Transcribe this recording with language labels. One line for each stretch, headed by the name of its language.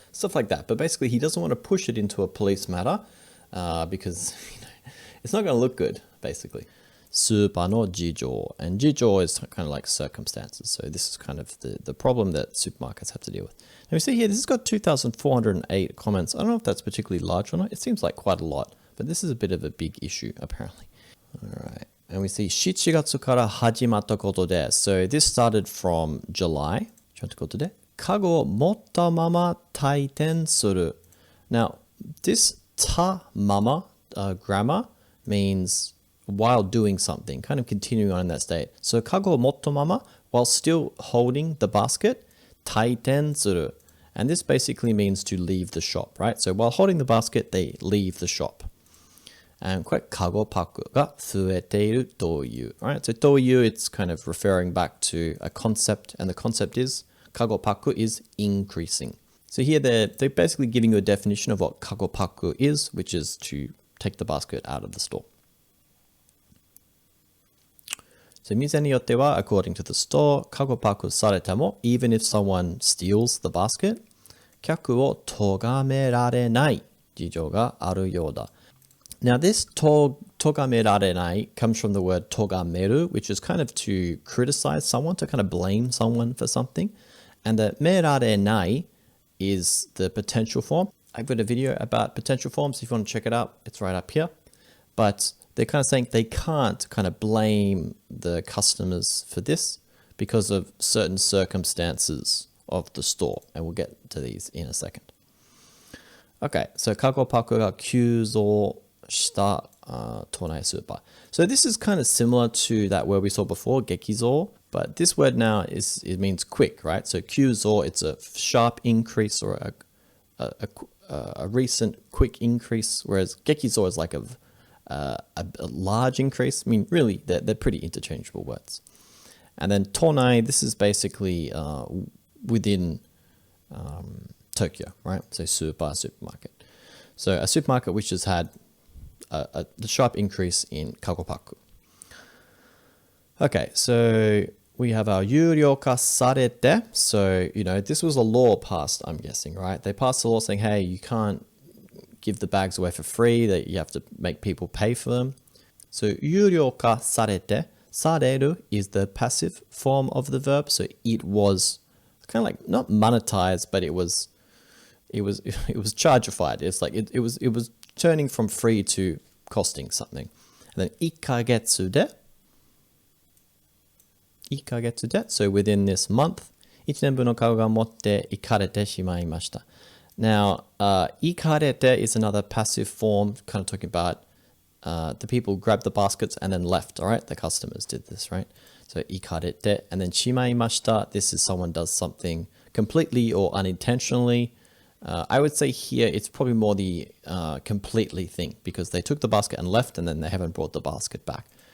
English: Stuff like that. But basically, he doesn't want to push it into a police matter. Because it's not going to look good, basically.
Japanese: Super no jijo.
English: And jijo is kind of like circumstances. So this is kind of the problem that supermarkets have to deal with. And we see here, this has got 2,408 comments. I don't know if that's particularly large or not. It seems like quite a lot. But this is a bit of a big issue, apparently. All right. And we see
Japanese: 7月から始まったことで.
English: So this started from July.
Japanese: ちゃんとことで. カゴを持ったまま退店する.
English: Now, this ta mama grammar means while doing something, kind of continuing on in that state. So
Japanese: kago motto mama,
English: while still holding the basket,
Japanese: 退店する.
English: And this basically means to leave the shop, right? So while holding the basket, they leave the shop.
Japanese: And これ、カゴパクが増えているという.
English: Alright, so という, it's kind of referring back to a concept, and the concept is カゴパク is increasing. So here they're basically giving you a definition of what カゴパク is, which is to take the basket out of the store. So
Japanese: 店によっては,
English: according to the store,
Japanese: カゴパクされても,
English: even if someone steals the basket,
Japanese: 客を咎められない事情があるようだ.
English: Now this 咎められない comes from the word 咎める, which is kind of to criticize someone, to kind of blame someone for something. And the められない is the potential form. I've got a video about potential forms. If you want to check it out, it's right up here. But they're kind of saying they can't kind of blame the customers for this because of certain circumstances of the store. And we'll get to these in a second.
Japanese: Okay, so カゴパクが急増した都内スーパー.
English: So this is kind of similar to that word we saw before, 激増. But this word now it means quick, right? So 急増, it's a sharp increase or a recent quick increase, whereas 激増is like a large increase. I mean, really, they're pretty interchangeable words. And then 都内, this is basically within Tokyo, right? So supermarket. So a supermarket which has had the sharp increase in kagopaku. Okay, so we have our
Japanese: 有料化されて.
English: So, this was a law passed, I'm guessing, right? They passed a law saying, hey, you can't give the bags away for free, that you have to make people pay for them. So
Japanese: 有料化されて,
English: される is the passive form of the verb. So it was kind of like not monetized, but it was chargified. It's like it was turning from free to costing something. And then
Japanese: 1ヶ月で,
English: so within this month,
Japanese: 1年分のカゴが持って行かれてしまいました.
English: Now, 行かれて is another passive form, kind of talking about the people grabbed the baskets and then left, all right? The customers did this, right? So 行かれて, and then しまいました, this is someone does something completely or unintentionally. I would say here it's probably more the completely thing, because they took the basket and left and then they haven't brought the basket back.